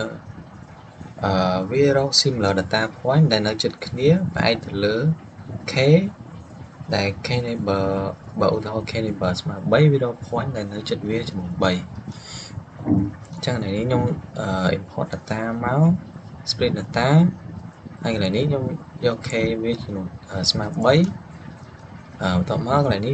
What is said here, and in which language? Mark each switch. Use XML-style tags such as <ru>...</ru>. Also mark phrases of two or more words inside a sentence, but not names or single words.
<km>វារក</km> <en>similar data point</en> <km>ដែលនៅជិតគ្នាផ្អែកទៅលើ K ដែល</km> <en>K neighbor</en> <km>បើឧទាហរណ៍</km> <en>K neighbor</en> <km>ស្មើ3វារក point ដែលនៅជិតវាចំនួន3 អញ្ចឹងនេះខ្ញុំ</km> <en>import data</en> <km>មក</km> <en>split data</en> <km>ហើយកន្លែងនេះខ្ញុំយក K វាចំនួនស្មើ3បន្ទាប់មកកន្លែងនេះ</km>